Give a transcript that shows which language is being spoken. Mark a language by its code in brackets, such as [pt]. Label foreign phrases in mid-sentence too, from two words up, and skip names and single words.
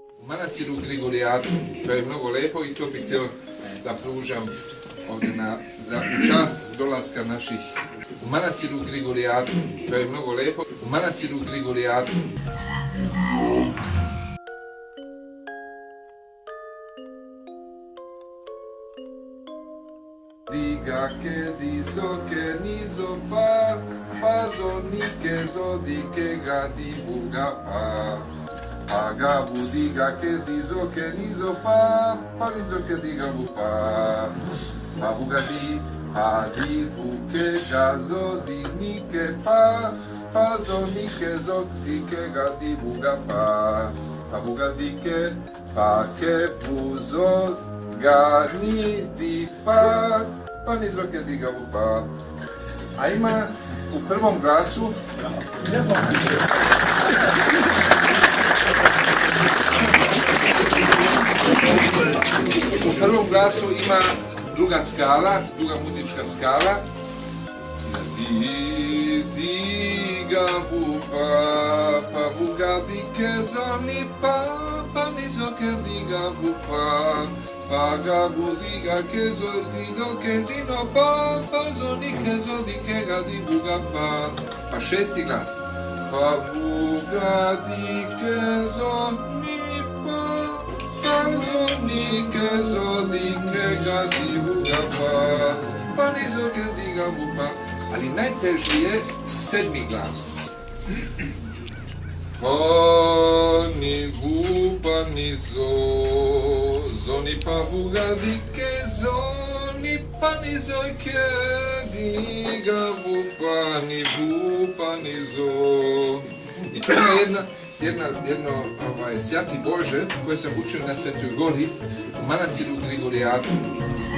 [sr] manastiru Grigorijatu. To je mnogo lepo i to bih htio da pružam ovdje u čast dolaska naših u manastiru Grigorijatu. To je mnogo lepo. U manastiru Grigorijatu. Diga che diso che niso pa, pazo nike zodike ga di buga pa. Paga budiga che diso che niso pa, panizo che diga bu pa. Pa buga di, pa di fuke ga zodike pa, pazo nike zodike ga di buga pa. Pa buga dike, pa che buzo Gani di pa, pa nizo ke diga u pa. A ima u prvom glasu ima druga skala, druga muzička skala. Di diga bu pa, pa buga di ke zoni pa, pa nizo ke diga bu pa. Paga budiga che zodido che zino pa, pa zoni che zodi che ga di buga pa. Pa šesti glas. Pa buga di che zoni pa, pa zoni che zodi che ga di buga pa. Pa nizo che diga bu pa. Ali najteži je sedmi glas. Pa ni bu pa nizo. Zoni pa buga di che zoni pa nizo che diga bu pa ni zo. I to je jedno Sjati Bože koje sam učio na Svetoj Gori u manastiru Grigorijatu.